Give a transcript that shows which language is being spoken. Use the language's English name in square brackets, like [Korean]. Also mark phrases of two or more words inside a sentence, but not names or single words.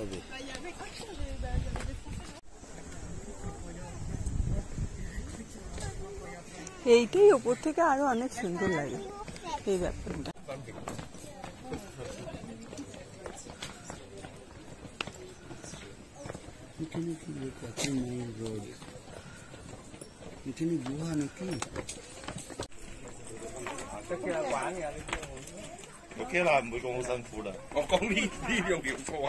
[Bangla] এইটাই ওপর থেকে আরো অনেক সুন্দর লাগে এই ব্যাপারটা। এখানে কি লেখা আছে? [English] main road. [Bangla] এখানে গুহা নাকি? [Cantonese] OK 啦，唔會講好辛苦啦。我講呢樣叫錯啊！